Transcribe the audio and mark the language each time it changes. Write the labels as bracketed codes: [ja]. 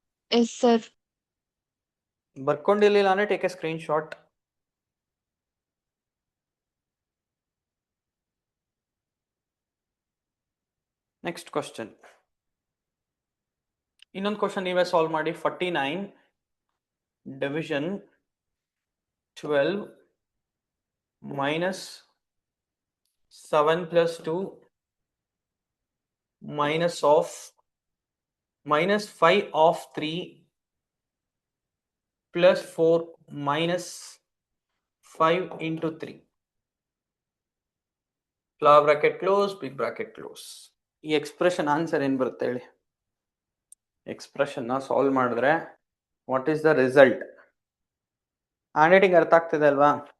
[en] Yes, sir. [kn] ಬರ್ಕೊಂಡಿರ್ಲಿಲ್ಲ ಅಂದ್ರೆ [en] Take a screen shot. Next question, ಇನ್ನೊಂದು question ನೀವೇ solve ಮಾಡಿ. 49 division 12 -7 + 2 -5 of 3 +4 -5 into 3. Flower bracket close, big bracket close. ಈ expression answer [kn] ಏನ್ ಬರುತ್ತೆ ಹೇಳಿ? [en] expression ನ solve [kn] ಮಾಡಿದ್ರೆ [en] What is the result? [kn] Hand writing ಅರ್ಥ ಆಗ್ತಿದೆ ಅಲ್ವಾ?